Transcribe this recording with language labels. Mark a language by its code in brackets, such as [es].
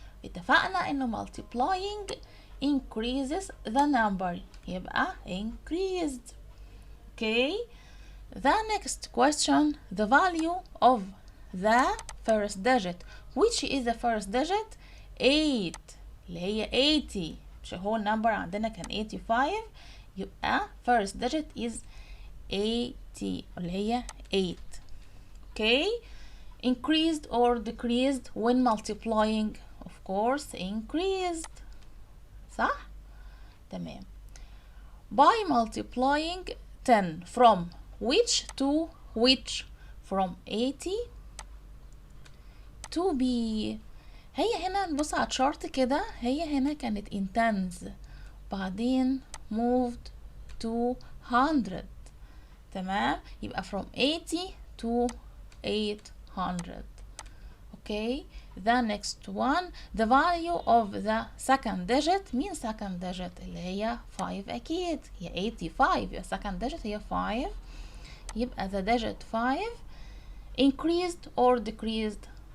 [ar] اتفقنا انه [en] multiplying increases the number، يبقى increased. Okay, the next question, the value of the first digit. Which is the first digit? [ar] 8 اللي هي 80. مش هو النمبر عندنا كان 85، يبقى [en] first digit is 80 [ar] اللي هي 8. [en] Okay, increased or decreased when multiplying? Of course increased. [ar] صح؟ تمام. [en] By multiplying 10 from which to which? From 80 to B. [ar] هي هنا نبص على الشارت كده، هي هنا كانت [en] in tens [ar] بعدين [en] moved to 100. [ar] تمام، يبقى [en] from 80 to 800. Okay, the next one, the value of the second digit. [ar] مين [en] second digit؟ [ar] اللي هي 5 أكيد، هي 85 يبقى second digit هي 5، يبقى [en] the digit 5 increased or decreased.